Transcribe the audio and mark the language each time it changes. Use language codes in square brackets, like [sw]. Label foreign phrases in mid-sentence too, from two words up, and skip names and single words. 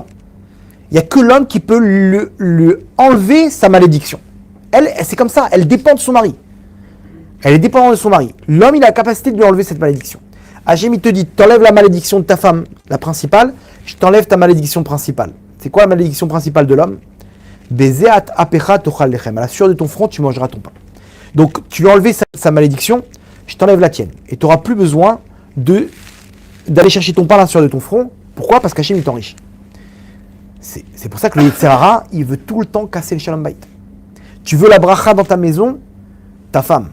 [fr] Il n'y a que l'homme qui peut lui enlever sa malédiction. Elle, c'est comme ça, elle dépend de son mari. Elle est dépendante de son mari. L'homme, il a la capacité de lui enlever cette malédiction. Hachem, il te dit, t'enlèves la malédiction de ta femme, la principale, je t'enlève ta malédiction principale. C'est quoi la malédiction principale de l'homme? [he] בזעת אפך תאכל לחם. [fr] À la sueur de ton front, tu mangeras ton pain. Donc, tu lui as enlevé sa malédiction, je t'enlève la tienne. Et tu n'auras plus besoin d'aller chercher ton pain à la sueur de ton front. Pourquoi? Parce qu'Hachem, il t'enrichit. C'est pour ça que le [he] יצר הרע, [fr] il veut tout le temps casser le [he] שלום בית. [fr] Tu veux la bracha dans ta maison, ta femme.